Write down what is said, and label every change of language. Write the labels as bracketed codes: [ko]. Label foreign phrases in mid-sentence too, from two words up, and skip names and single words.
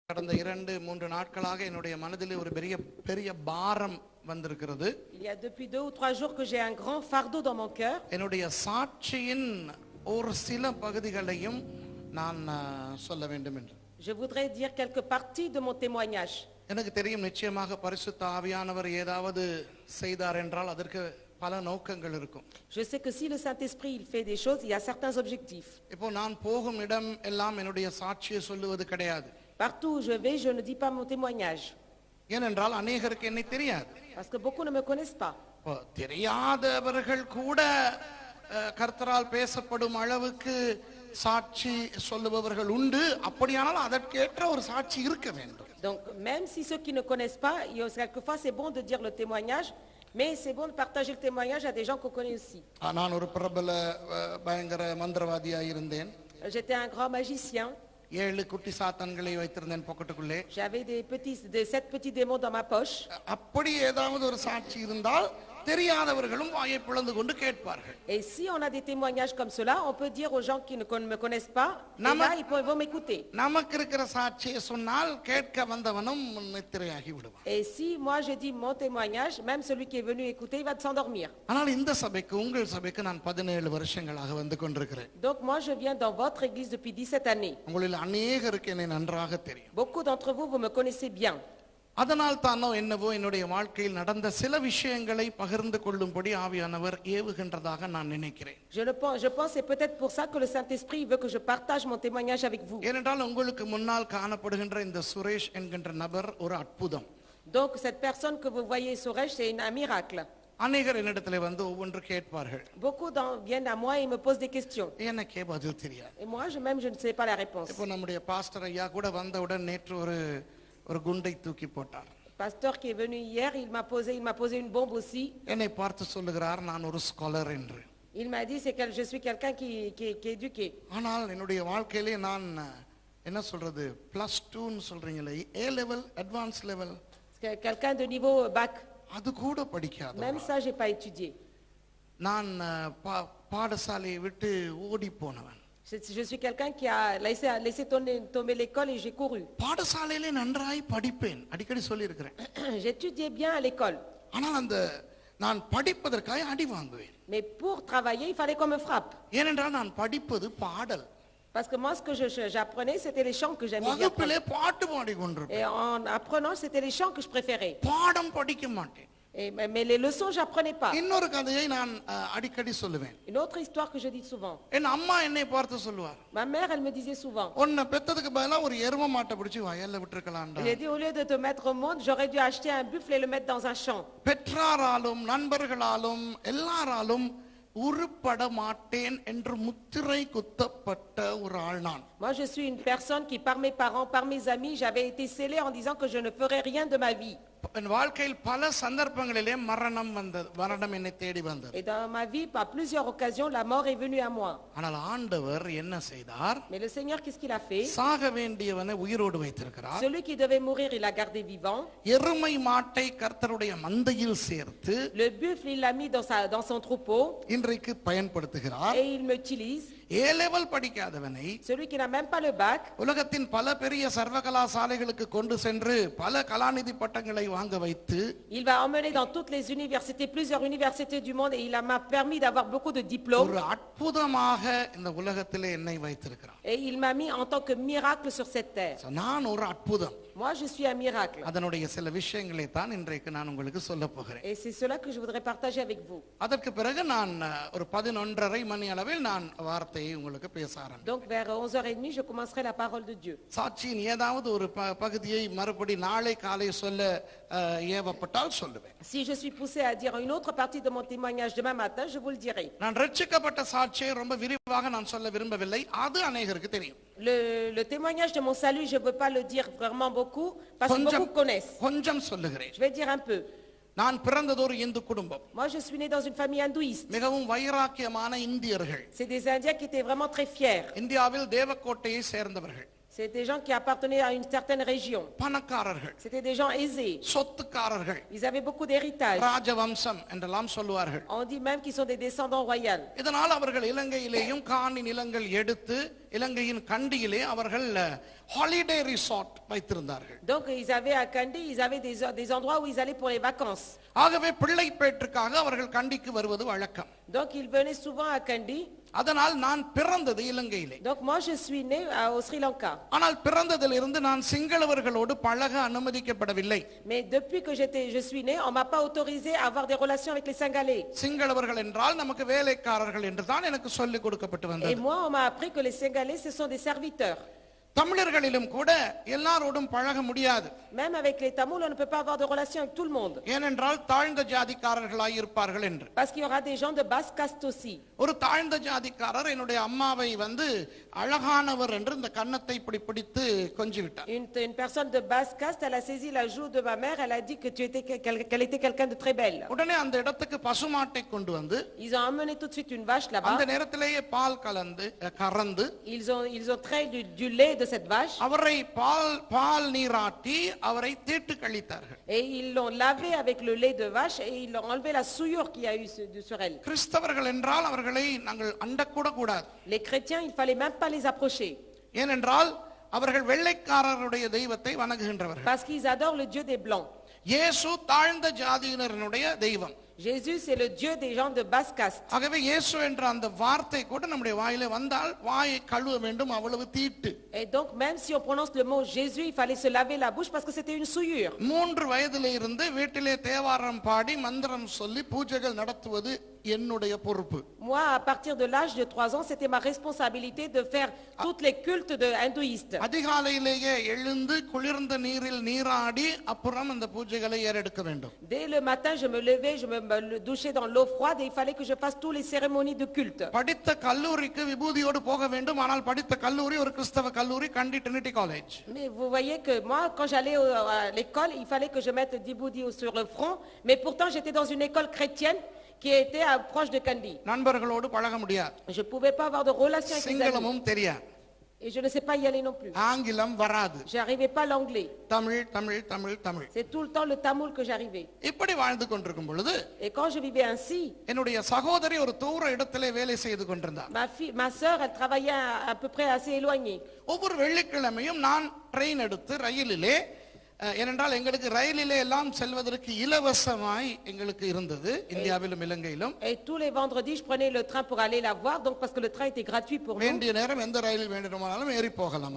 [ta] கடந்த 2-3 நாட்களாக என்னுடைய மனதிலே ஒரு பெரிய பாரம் வந்திருக்கிறது. [fr] Il y a depuis 2 ou 3 jours que j'ai un grand fardeau dans mon cœur. [ta] என்னுடைய சாட்சியின் ஒரு சில பகுதிகளையும் நான் சொல்ல வேண்டும் என்று. [fr] Je voudrais dire quelques parties de mon témoignage. [ta] எனக்கு தெரியும் நிச்சயமாக பரிசுத்த ஆவியானவர் ஏதாவது செய்தார் என்றால் அதற்கு பல நோக்கங்கள் இருக்கும். [fr] Je sais que si le Saint-Esprit il fait des choses, il y a certains objectifs. [ta] இப்போ நான் போகும் இடம் எல்லாம் என்னுடைய சாட்சியை சொல்லுவது கிடையாது. [fr] Partout où je vais, je ne dis pas mon témoignage. [ta] ஏனென்றால் அநேகருக்கு என்னை தெரியாது. [fr] Parce que beaucoup ne me connaissent pas. [ta] தெரியாதவர்கள் கூட கர்த்தரால் பேசப்படும் அளவுக்கு சாட்சி சொல்லுபவர்கள் உண்டு. அப்படியானால் அதற்கேற்ற ஒரு சாட்சி இருக்க வேண்டும். [fr] Donc même si ceux qui ne connaissent pas, quelquefois c'est bon de dire le témoignage, mais c'est bon de partager le témoignage à des gens qu'on connaît aussi. [ta] நான் ஒரு பிரபல பயங்கர மந்திரவாதியாக இருந்தேன். [fr] J'étais un grand magicien. [ta] 7 குட்டி சாத்தான்களை வைத்திருந்தேன் பாக்கெட்டுக்குள்ளே. [fr] J'avais des 7 petits démons dans ma poche. [ta] அப்படி ஏதாவது ஒரு சாட்சி இருந்தால் தெரியாதவர்களும் வாயை பிளந்து கொண்டு கேட்பார்கள். [fr] Et si on a des témoignages comme cela, on peut dire aux gens qui ne me connaissent pas, là ils vont m'écouter. [ta] நமக்கு இருக்கிற சாட்சியை சொன்னால் கேட்க வந்தவனும் நித்திரையாகி விடுவான். [fr] Et si moi je dis mon témoignage, même celui qui est venu écouter, il va s'endormir. [ta] ஆனால் இந்த சபைக்கு உங்கள் சபைக்கு நான் 17 வருஷங்களாக வந்து கொண்டிருக்கிறேன். [fr] Donc moi je viens dans votre église depuis 17 années. [ta] உங்களில் அநேகருக்கு என்னை நன்றாக தெரியும். [fr] Beaucoup d'entre vous me connaissez bien. [ta] அதனால் தானோ என்னவோ என்னுடைய வாழ்க்கையில் நடந்த சில விஷயங்களை பகிர்ந்து கொள்ளும்படி ஆவியானவர் ஏவுகின்றதாக நான் நினைக்கிறேன். [fr] Je pense c'est peut-être pour ça que le Saint-Esprit veut que je partage mon témoignage avec vous. [ta] ஏனென்றால் உங்களுக்கு முன்னால் காணப்படுகின்ற இந்த சுரேஷ் என்கின்ற நபர் ஒரு அற்புதம். [fr] Donc cette personne que vous voyez Suresh, c'est un miracle. [ta] அநேகர் என்னிடத்திலே வந்து ஒவ்வொன்று கேட்பார்கள். [fr] Beaucoup viennent à moi et me posent des questions. [ta] எனக்கே பதில் தெரியாது. [fr] Et moi je ne sais pas la réponse. [ta] இப்போ நம்முடைய பாஸ்டர் ஐயா கூட வந்தவுடன் நேற்று ஒரு குண்டை தூக்கி போட்டார். [fr] Pasteur qui est venu hier, il m'a posé une bombe aussi. [ta] என்னை பார்த்து சொல்லுகிறார் நான் ஒரு ஸ்காலர் என்று. [fr] Il m'a dit c'est que je suis quelqu'un qui est éduqué. [ta] ஆனால் என்னுடைய வாழ்க்கையிலே நான் என்ன சொல்றது +2 ன்னு சொல்றீங்களே [en] A level advanced level [fr] Quelqu'un de niveau bac. [ta] அது கூட படிக்காத. [fr] Même ça j'ai pas étudié. [ta] நான் பாடசாலையை விட்டு ஓடி போனவன். [fr] Je suis quelqu'un qui a laissé tomber l'école et j'ai couru. [ta] பாடசாலையிலே நன்றாய் படிப்பேன் அடிக்கடி சொல்லி இருக்கிறேன். [fr] J'étudiais bien à l'école. [ta] ஆனால் நான் படிப்பதற்காக அடி வாங்குவேன். [fr] Mais pour travailler, il fallait qu'on me frappe. [ta] ஏனென்றால் நான் படிப்பது பாடல். [fr] Parce que moi ce que j'apprenais c'était les chants que j'aimais bien. [ta] வகுப்பிலே பாட்டு பாடிக்கொண்டிருப்பேன். [fr] Et en apprenant c'était les chants que je préférais. [ta] பாடம் படிக்க மாட்டேன். [fr] Mais les leçons j'apprenais pas. [ta] இன்னொரு கதையை நான் அடிக்கடி சொல்லுவேன். [fr] Une autre histoire que je dis souvent. [ta] என் அம்மா என்னை பார்த்து சொல்லுவார். [fr] Ma mère elle me disait souvent. [ta] உன்னை பெத்ததுக்கு பதிலா ஒரு எருமை மாட்டை பிடிச்சு வயல்ல விட்டுருக்கலாம்டா. [fr] Elle a dit au lieu de te mettre au monde, j'aurais dû acheter un buffle et le mettre dans un champ. [ta] பெற்றாராலும் நண்பர்களாலும் எல்லாராலும் உருப்பட மாட்டேன் என்று முத்திரை குத்தப்பட்ட ஒரு ஆள் நான். [fr] Moi je suis une personne qui par mes parents, par mes amis, j'avais été scellée en disant que je ne ferais rien de ma vie. [ta] என் வாழ்க்கையில் பல சந்தர்ப்பங்களிலே மரணம் என்னை தேடி வந்தது. [fr] Et dans ma vie, par plusieurs occasions, la mort est venue à moi. [ta] ஆனால் ஆண்டவர் என்ன செய்தார்? [fr] Mais le Seigneur, qu'est-ce qu'il a fait? [ta] சாக வேண்டியவனை உயிரோடு வைத்திருக்கிறார். [fr] Celui qui devait mourir, il l'a gardé vivant. [ta] எருமை மாட்டை கர்த்தருடைய மந்தையில் சேர்த்து [fr] Le buffle, il l'a mis dans son troupeau. [ta] இன்றைக்கு பயன்படுத்துகிறார். [fr] Et il m'utilise. [en] A level [ta] படிக்காதவனை [fr] celui qui n'a même pas le bac [ta] உலகத்தின் பல பெரிய சர்வகலாசாலைகளுக்கு கொண்டு சென்று பல கலாநிதி பட்டங்களை வாங்க வைத்து [fr] il va emmener dans toutes les universités, plusieurs universités du monde, et il m'a permis d'avoir beaucoup de diplômes. [ta] ஒரு அற்புதமாக இந்த உலகத்திலே என்னை வைத்திருக்கிறார். [fr] Et il m'a mis en tant que miracle sur cette terre. [ta] நான் ஒரு அற்புதம். [fr] Moi je suis un miracle. [ta] அதனுடைய சில விஷயங்களை தான் இன்றைக்கு நான் உங்களுக்கு சொல்ல போகிறேன். [fr] Et c'est cela que je voudrais partager avec vous. [ta] அதற்கு பிறகு நான் ஒரு 11:30 மணி அளவில் நான் வார்த்தையை உங்களுக்கு பேச ஆரம்பிப்பேன். [fr] Donc vers 11h30 je commencerai la parole de Dieu. [ta] சாட்சியின் ஏதாவது ஒரு பகுதியை மறுபடி நாளை காலை சொல்ல ஏவப்பட்டால் சொல்லுவேன். [fr] Si je suis poussé à dire une autre partie de mon témoignage demain matin, je vous le dirai. [ta] நான் ரட்சிக்கப்பட்ட சாட்சியை ரொம்ப விரிவாக நான் சொல்ல விரும்பவில்லை. அது அநேகருக்கு தெரியும். [fr] Le témoignage de mon salut, je ne veux pas le dire vraiment beaucoup parce que beaucoup connaissent. [ta] கொஞ்சம் சொல்லுகிறேன். [fr] Je vais dire un peu. [ta] நான் பிறந்தது ஒரு இந்து குடும்பம். [fr] Moi je suis né dans une famille hindouiste. [ta] மிகவும் வைராக்கியமான இந்தியர்கள். [fr] C'est des Indiens qui étaient vraiment très fiers. [ta] இந்தியாவில் தேவக்கோட்டையை சேர்ந்தவர்கள். [fr] C'est des gens qui appartenaient à une certaine région. [ta] பணக்காரர்கள். [fr] C'était des gens aisés. [ta] சொத்துக்காரர்கள். [fr] Ils avaient beaucoup d'héritage. [ta] ராஜவம்சம் என்றெல்லாம் சொல்வார்கள். [fr] On dit même qu'ils sont des descendants royaux. [ta] இதனால் அவர்கள் இலங்கையிலேயும் காணி நிலங்கள் எடுத்து இலங்கையின் கண்டியிலே அவர்கள் [en] holiday resort [ta] வைத்திருந்தார்கள். [fr] Donc ils avaient à Kandy, ils avaient des endroits où ils allaient pour les vacances. [ta] ஆகவே பிள்ளை பேற்றுக்காக அவர்கள் கண்டிக்கு வருவது வழக்கம். [fr] Donc ils venaient souvent à Kandy. [ta] அதனால் நான் பிறந்தது இலங்கையிலே. [fr] Donc moi je suis né au Sri Lanka. [ta] ஆனால் பிறந்ததிலிருந்து நான் சிங்களவர்களோடு பழக அனுமதிக்கப்படவில்லை. [fr] Mais depuis que je suis né, on m'a pas autorisé à avoir des relations avec les Singalais. [ta] சிங்களவர்கள் என்றால் நமக்கு வேலைக்காரர்கள் என்று தான் எனக்கு சொல்லிக் கொடுக்கப்பட்டு [fr] Et [ta] வந்தது. [fr] moi on m'a appris que les Singalais ce sont des serviteurs. [ta] தமிழர்களிலும் கூட எல்லாரோடும் பழக முடியாது. [fr] Même avec les Tamouls, on ne peut pas avoir de relation avec tout le monde. [ta] ஏனென்றால் தாழ்ந்த ஜாதிக்காரர்களாய் இருப்பார்கள் என்று. [fr] Parce qu'il y aura des gens de basse caste aussi. [ta] ஒரு தாழ்ந்த ஜாதிக்காரர் என்னுடைய அம்மாவை வந்து அழகானவர் என்று இந்த கன்னத்தை இப்படி பிடித்து கொஞ்சி விட்டார். [fr] Une personne de basse caste, elle a saisi la joue de ma mère, elle a dit que qu'elle était quelqu'un de très belle. [ta] உடனே அந்த இடத்துக்கு பசுமாட்டை கொண்டு வந்து [fr] Ils ont emmené tout de suite une vache là-bas. [ta] அந்த நேரத்திலேயே பால் கறந்து [fr] Ils ont trait du lait de cette vache. [ta] அவரை பால் நீராட்டி அவரை தீட்டு கழித்தார்கள். [fr] Et ils l'ont lavé avec le lait de vache et ils l'ont enlevé la souillure qu'il y a eu sur elle. [ta] கிறிஸ்தவர்கள் என்றால் அவர்களை நாங்கள் அண்டக்கூட கூடாது. [fr] Les chrétiens, il fallait même pas les approcher. [ta] ஏனென்றால் அவர்கள் வெள்ளைக்காரருடைய தெய்வத்தை வணங்குகின்றவர்கள். [fr] Parce qu'ils adorent le Dieu des Blancs. [ta] இயேசு தாழ்ந்த ஜாதியினருடைய தெய்வம். [fr] Jésus, c'est le Dieu des gens de basse caste. [ta] ஆகவே இயேசு என்ற அந்த வார்த்தை கூட நம்முடைய வாயிலே வந்தால் வாயை கழுவ வேண்டும், அவ்வளவு தீட்டு. [fr] Et donc même si on prononce le mot Jésus, il fallait se laver la bouche parce que c'était une souillure. [ta] 3 வயதிலே இருந்து வீட்டிலே தேவாரம் பாடி மந்திரம் சொல்லி பூஜைகள் நடத்துவது என்னுடைய பொறுப்பு. [fr] Moi, à partir de l'âge de 3 ans, c'était ma responsabilité de faire toutes les cultes de hindouistes. [ta] அதிகாலையிலேயே எழுந்து குளிர்ந்த நீரில் நீராடி அப்புறம் அந்த பூஜைகளை ஏறெடுக்க வேண்டும். [fr] Dès le matin, je me levais, je me douchais dans l'eau froide et il fallait que je fasse toutes les cérémonies de culte. [ta] படித்த கல்லூரிக்கு விபூதியோடு போக வேண்டும். ஆனால் படித்த கல்லூரி ஒரு கிறிஸ்தவ கல்லூரி, கண்டி ட்ரினிட்டி காலேஜ். [fr] Mais vous voyez que moi, quand j'allais à l'école, il fallait que je mette du boudi sur le front. Mais pourtant, j'étais dans une école chrétienne qui était proche de Kandy. [ta] நண்பர்களோடு பழக முடியாது. [fr] Je pouvais pas avoir de relation avec les amis. [ta] சிங்களமும் தெரியாது. [fr] Et je ne sais pas y aller non plus. [ta] ஆங்கிலம் வராது. [fr] J'arrivais pas l'anglais. [ta] தமிழ் தமிழ் தமிழ் தமிழ். [fr] C'est tout le temps le tamoul que j'arrivais. [ta] இப்படி வாழ்ந்து கொண்டிருக்கும் பொழுது [fr] Et quand je vivais ainsi, [ta] என்னுடைய சகோதரி ஒரு தூர இடத்திலே வேலை செய்து கொண்டிருந்தார். [fr] ma sœur, elle travaillait à peu près assez éloignée. [ta] ஒவ்வொரு வெள்ளிக்கிழமையும் நான் ட்ரெயின் எடுத்து ரயிலிலே, ஏனென்றால் எங்களுக்கு ரயிலிலே எல்லாம் செல்வதற்கு இலவசமாய் எங்களுக்கு இருந்தது இந்தியாவிலும் இலங்கையிலும். [fr] Et tous les vendredis, je prenais le train pour aller la voir, donc parce que le train était gratuit pour nous. [ta] வேண்டிய நேரம் எந்த ரயிலில் வேண்டுமானாலும் ஏறி போகலாம்.